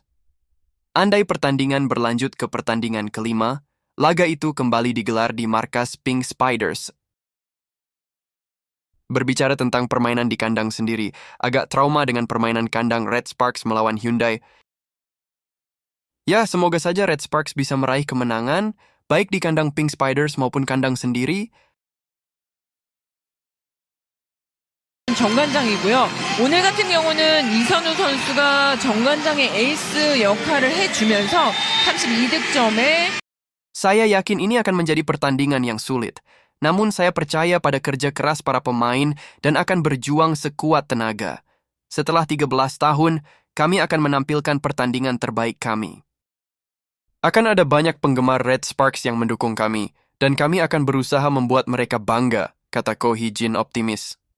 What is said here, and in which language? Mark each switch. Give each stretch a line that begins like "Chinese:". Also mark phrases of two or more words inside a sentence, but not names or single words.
Indonesian: Andai pertandingan berlanjut ke pertandingan kelima, laga itu kembali digelar di markas Pink Spiders. Berbicara tentang permainan di kandang sendiri, agak trauma dengan permainan kandang Red Sparks melawan Hyundai. Ya, semoga saja Red Sparks bisa meraih kemenangan, baik di kandang Pink Spiders maupun kandang sendiri.
Korean: 정관장이고요. 오늘 같은 경우는 이선우 선수가 정관장의 에이스 역할을 해주면서 32득점에
Indonesian: Saya yakin ini akan menjadi pertandingan yang sulit. Namun saya percaya pada kerja keras para pemain dan akan berjuang sekuat tenaga. Setelah 13 tahun, kami akan menampilkan pertandingan terbaik kami. Akan ada banyak penggemar Red Sparks yang mendukung kami, dan kami akan berusaha membuat mereka bangga, kata Ko Hee-jin optimis.